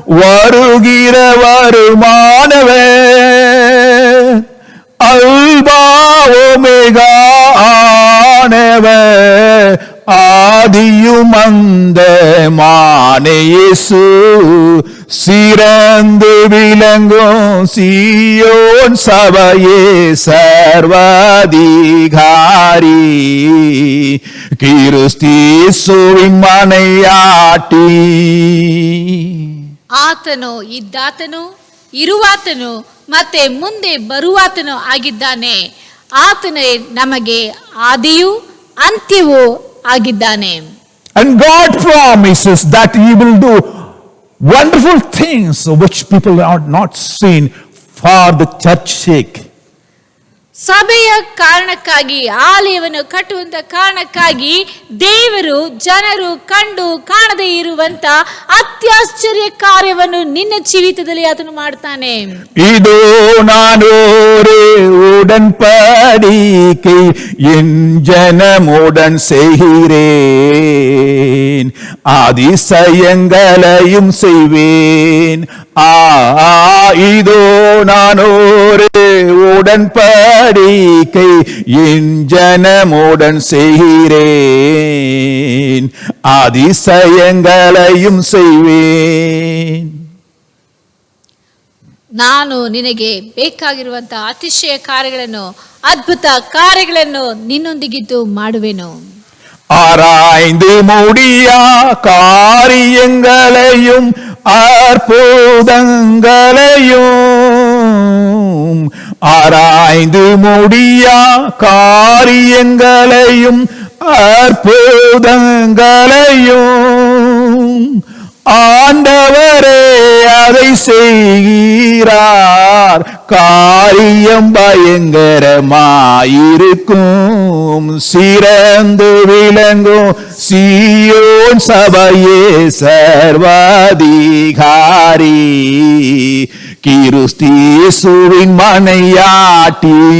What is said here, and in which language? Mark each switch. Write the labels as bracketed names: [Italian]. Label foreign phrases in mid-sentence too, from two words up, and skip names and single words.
[Tamil] வருகிறவருமானவர் அல்பா ஒமேகா ஆனவர் ஆதியும் அந்தமான இயேசு சிறந்து விளங்கும் சீயோன் சபையே சர்வாதிகாரி கிறிஸ்தேசுவின் மனையாட்டி. [Kannada] ಆತನು ಇದ್ದಾತನು ಇರುವಾತನು ಮತ್ತೆ ಮುಂದೆ ಬರುವಾತನು ಆಗಿದ್ದಾನೆ. ಆತನೇ ನಮಗೆ ಆದಿಯೂ ಅಂತ್ಯವೂ ಆಗಿದ್ದಾನೆ. [English] And God promises that He will do wonderful things which people have not seen for the church's sake. [Kannada] ಸಭೆಯ ಕಾರಣಕ್ಕಾಗಿ ಆಲಯವನ್ನು ಕಟ್ಟುವಂತ ಕಾರಣಕ್ಕಾಗಿ ದೇವರು ಜನರು ಕಂಡು ಕಾಣದೇ ಇರುವಂತ ಅತ್ಯಾಶ್ಚರ್ಯ ಕಾರ್ಯವನ್ನು ನಿನ್ನ ಜೀವಿತದಲ್ಲಿ ಆತನು ಮಾಡ್ತಾನೆ. [Tamil] இதோ நான் ஒரு உடன்படிக்கை என் ஜனமுடன் செய்கிறேன் அதிசயங்களையும் செய்வேன். இதோ நான் ஒரு உடன்படிக்கை என் ஜனமுடன் செய்கிறேன் அதிசயங்களையும் செய்வேன். [Kannada] ನಾನು ನಿನಗೆ ಬೇಕಾಗಿರುವಂತಹ ಅತಿಶಯ ಕಾರ್ಯಗಳನ್ನು ಅದ್ಭುತ ಕಾರ್ಯಗಳನ್ನು ನಿನ್ನೊಂದಿಗಿದ್ದು ಮಾಡುವೆನು. [Tamil] ஆராய்ந்து முடியா காரியங்களையும் அற்புதங்களையும் ஆராய்ந்து முடியா காரியங்களையும் அற்புதங்களையும் ஆண்டவரே அதை செய்கிறார் காரியம் பயங்கரமாயிருக்கும் சிறந்து விளங்கும் சீயோன் சபையே சர்வாதிகாரி கிறிஸ்தேசுவின் மனையாட்டி.